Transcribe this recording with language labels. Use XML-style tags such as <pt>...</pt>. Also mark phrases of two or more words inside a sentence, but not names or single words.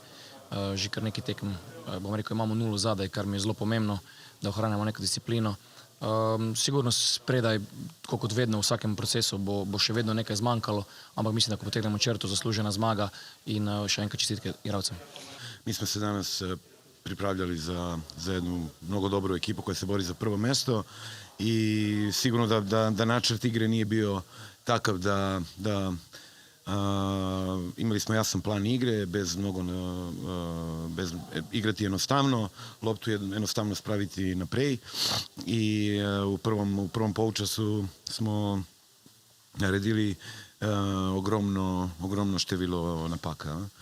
<sl>Že kar nekaj tekem, bom rekel, imamo 0 zadaj, kar mi je zelo pomembno, da ohranjamo neko disciplino. Sigurno spredaj, tako kot vedno v vsakem procesu, bo še vedno nekaj zmanjkalo, ampak mislim, da ko potegnemo črto, zaslužena zmaga in še enkrat čestitke igralcem.</sl> <sr>Mi smo se danas pripravljali za jednu mnogo dobru ekipu koja se bori za prvo mesto i sigurno da načrt igre nije bio takav da imali smo jasan plan igre, bez igrati jednostavno, loptu jednostavno spraviti naprej i u prvom polučasu smo naredili ogromno število napaka.</sr>